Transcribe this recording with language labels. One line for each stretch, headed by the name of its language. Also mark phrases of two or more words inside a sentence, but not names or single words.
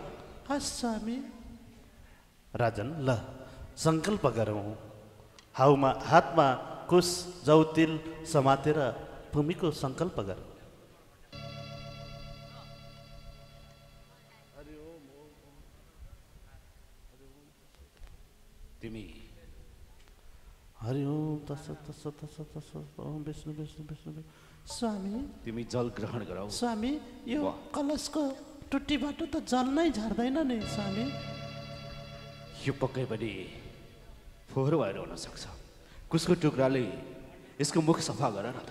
Nepali: हस् स्वामी। राजन, ल सङ्कल्प गरौँ। हातमा कुश जौतिल समातेर भूमिको सङ्कल्प गर। तिमी
Sanskrit: हरि ओम तत्सत तत्सत तत्सत तत्सत ओम विष्णु विष्णु विष्णु।
Nepali: स्वामी, तिमी जल ग्रहण गराऊ। स्वामी, यो कलशको टुट्टीबाट त जल नै झर्दैन नि स्वामी। यो पक्कै पनि फोहोर भएर हुन सक्छ। कुसको टुक्राले यसको मुख सफा गर न त।